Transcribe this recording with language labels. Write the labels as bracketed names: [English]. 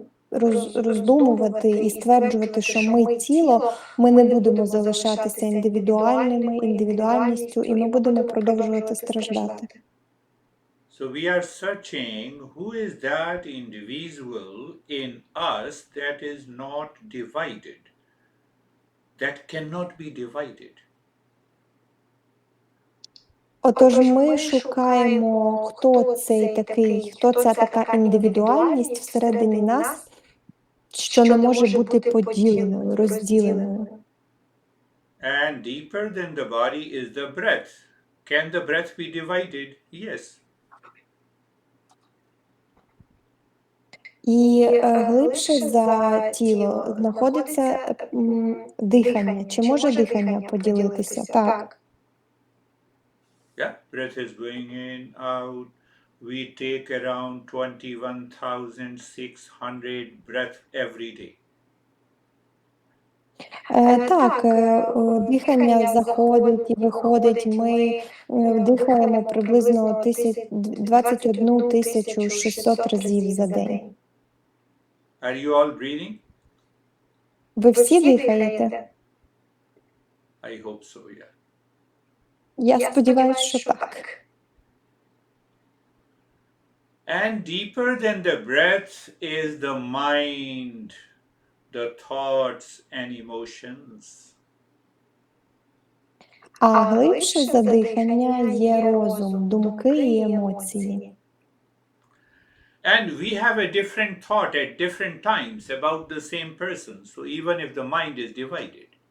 [Ukrainian] роздумувати і стверджувати, що ми тіло, ми не будемо залишатися індивідуальними, індивідуальністю, і ми будемо продовжувати страждати. [English] So we are searching who is that individual in us that is not divided, that cannot be divided. [Ukrainian] Отож, ми шукаємо, хто ця така індивідуальність всередині нас, що не може бути поділеною, розділеною. [English] And deeper than the body is the breath. Can the breath be divided? Yes. [Ukrainian] І глибше за тіло знаходиться дихання. Чи може дихання поділитися? Так. [English] Yeah, breath is going in, out. We take around 21,600 breaths every day. [Ukrainian] Так, дихання заходить і виходить. Ми дихаємо приблизно 21 600 разів за день. [English] Are you all breathing? [Ukrainian] Ви всі дихаєте? [English] I hope so, yeah. [Ukrainian] Я сподіваюся, що так. [English] And deeper than the breath is the mind, the thoughts and emotions. [Ukrainian] А глибше за дихання є розум, думки і емоції. [English] And we have a different thought at different times about the same person. So even if the mind is divided.